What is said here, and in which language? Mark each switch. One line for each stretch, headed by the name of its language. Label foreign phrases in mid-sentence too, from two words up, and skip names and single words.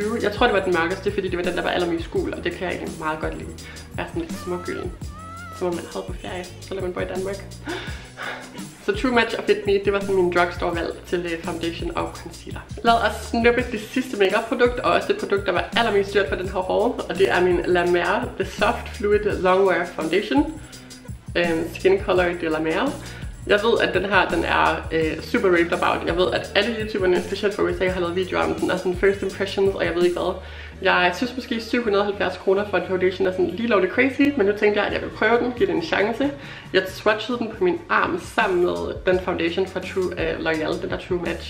Danish: Jeg tror, det var den mørkeste, fordi det var den, der var allermest gul, og det kan jeg egentlig meget godt lide. Være sådan lidt smågylden, som om man havde på ferie, så lader man bo i Danmark. Så True Match og Fit Me, det var sådan min drugstore valg til foundation og concealer. Lad os snuppe det sidste makeup produkt, og også det produkt, der var allermest dyrt for den her hår, og det er min La Mer The Soft Fluid Longwear Foundation. Skin Color de La Mer. Jeg ved, at den her, den er
English: super raved about.
Danish: Jeg ved, at alle YouTuberne, specielt fra USA, har lavet videoer om den, og sådan
English: first impressions,
Danish: og jeg ved ikke hvad. Jeg synes måske 770 kroner for en foundation er sådan lige lovligt crazy, men nu tænkte jeg, at jeg vil prøve den, give den en chance. Jeg swatchede den på min arm sammen med den foundation fra L'Oreal, den der True Match.